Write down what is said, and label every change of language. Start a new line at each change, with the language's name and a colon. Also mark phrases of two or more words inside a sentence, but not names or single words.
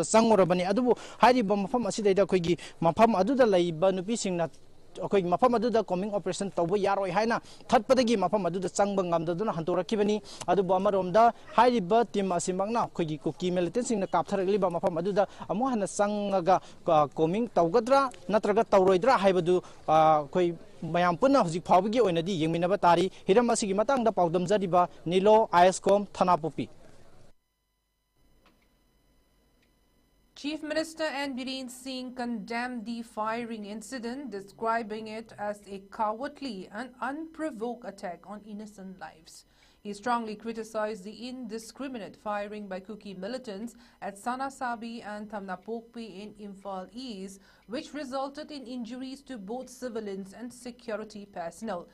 Manipuri: sangorabani adubu hariba mafam asidaida akhoi gi mafam aduda laiba nupi sing na akhoi mafam aduda
English: combing operation
Manipuri: tawba yaroi haina thatpadagi mafam aduda changba ngamdaduna hantorakibani adubu amaromda hariba team asimangna akhoi gi kuki militant sing na kaptharak liba mafam aduda amu hana sangaga combing tawgadra natraga tawroidra haibadu akhoi mayam punna hojik phawbagi oinadi yengminaba tari hiram asigi matangda pawdam jariba Nilo ISCOM Thanapupi.
English: Chief Minister N. Biren Singh condemned the firing incident, describing it as a cowardly and unprovoked attack on innocent lives. He strongly criticized the indiscriminate firing by Kuki militants at Sanasabi and Thamnapokpi in Imphal East, which resulted in injuries to both civilians and security personnel.